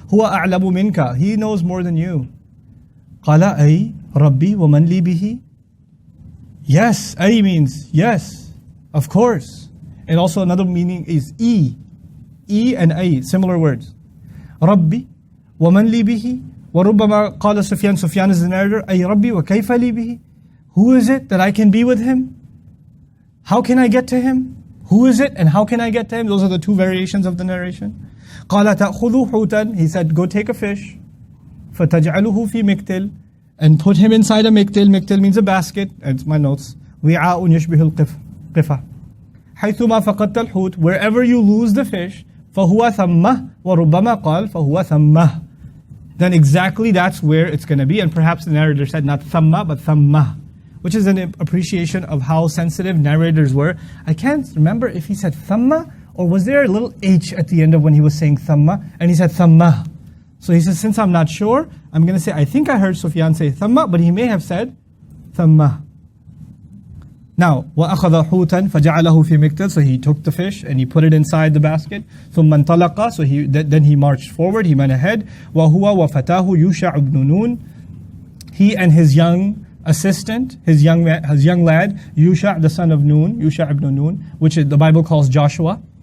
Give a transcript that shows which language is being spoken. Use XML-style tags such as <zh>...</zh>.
<ar>هُوَ أَعْلَمُ مِنْكَ.</ar> <en>He knows more than you.</en> <ar>قَالَ أَيْ رَبِّي وَمَنْ لِي بِهِ.</ar> <en>Yes, أي means yes, of course. And also another meaning is E and أي, similar words.</en> <ar>رَبِّي وَمَنْ لِي بِهِ. وَرُبَّمَا قَالَ</ar> <en>Sufyan is the narrator,</en> <ar>أي رَبِّي وَكَيْفَ لِي بِهِ.</ar> <en>Who is it that I can be with him? How can I get to him? Who is it and how can I get to him? Those are the two variations of the narration.</en> <ar>قَالَ تَأْخُذُوا حُوتًا.</ar> <en>He said, go take a fish.</en> <ar>فَتَجْعَلُهُ فِي مِكْتِلٍ.</ar> <en>And put him inside a miktil. Miktil means a basket. It's my notes.</en> <ar>وِعَاءٌ يَشْبِهُ الْقِفَةِ. حَيْثُمَا فَقَدْتَ الْحُوتِ.</ar> <en>Wherever you lose the fish,</en> <ar>فَهُوَ ثَمَّهِ. وَرُبَّمَا قَالَ فَهُوَ ثَمَّهِ.</ar> <en>Then exactly that's where it's going to be. And perhaps the narrator said not thamma, but thammah, which is an appreciation of how sensitive narrators were. I can't remember if he said thamma, or was there a little H at the end of when he was saying thamma, and he said thammah. So he says, since I'm not sure, I'm going to say, I think I heard Sufyan say thamma, but he may have said thammah.</en> <ar>Now, وَأَخَذَ حُوتًا فَجَعَلَهُ فِي مِكْتَلٍ.</ar> <en>So he took the fish and he put it inside the basket.</en> <ar>ثُمَّ انطَلَقَ.</ar> <en>So then he marched forward, he went ahead.</en> <ar>وَهُوَ وَفَتَاهُ يُوشَعُ بْنُ نُونٍ.</ar> <en>He and his young assistant, his young lad, Yusha, the son of Nun, Yusha ibn Nun, which the Bible calls Joshua.</en>